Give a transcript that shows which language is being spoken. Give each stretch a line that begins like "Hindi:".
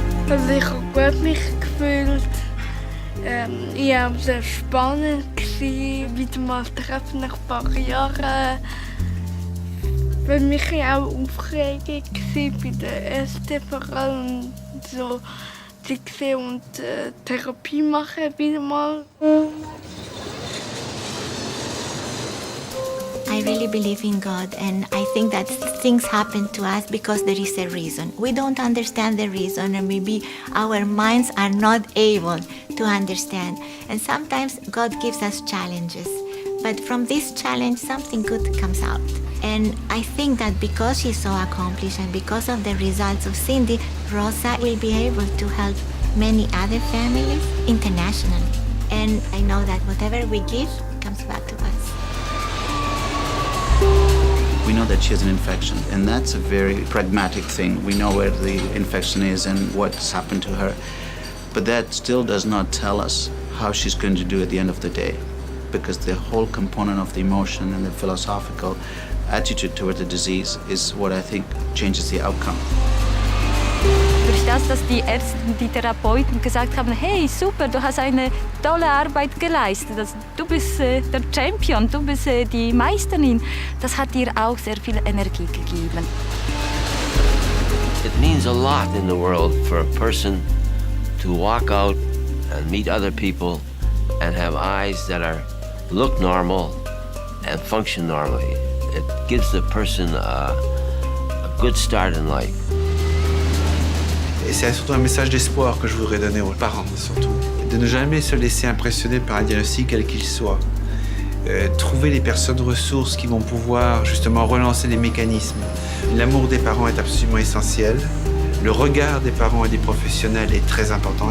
German: Also ich habe gut mich gefühlt. Ich habe es sehr spannend gewesen, wieder mal treffen nach ein paar Jahren. Für mich auch aufregend gewesen, bei der ersten vor allem so die gesehen und Therapie machen wieder mal.
English: I really believe in God, and I think that things happen to us because there is a reason. We don't understand the reason, and maybe our minds are not able to understand. And sometimes God gives us challenges, but from this challenge, something good comes out. And I think that because she's so accomplished and because of the results of Cindy, Rosa will be able to help many other families internationally. And I know that whatever we give comes back to us. We know that she has an infection, and that's a very pragmatic thing. We know where the infection is and what's happened to her. But that still does not tell us how she's going to do at the end of the day, because the whole component of the emotion and the philosophical attitude toward the disease is what I think changes the outcome.
German: Durch das, dass die Ärzte und die Therapeuten gesagt haben, hey, super, du hast eine tolle Arbeit geleistet, du bist der Champion, du bist die Meisterin, das hat ihr auch sehr viel Energie gegeben.
English: It means a lot in the world for a person to walk out and meet other people and have eyes that look normal and function normally. It gives the person a good start in life.
French: Et c'est surtout un message d'espoir que je voudrais donner aux parents, surtout. De ne jamais se laisser impressionner par un diagnostic quel qu'il soit. Trouver les personnes ressources qui vont pouvoir justement relancer les mécanismes. L'amour des parents est absolument essentiel. Le regard des parents et des professionnels est très important.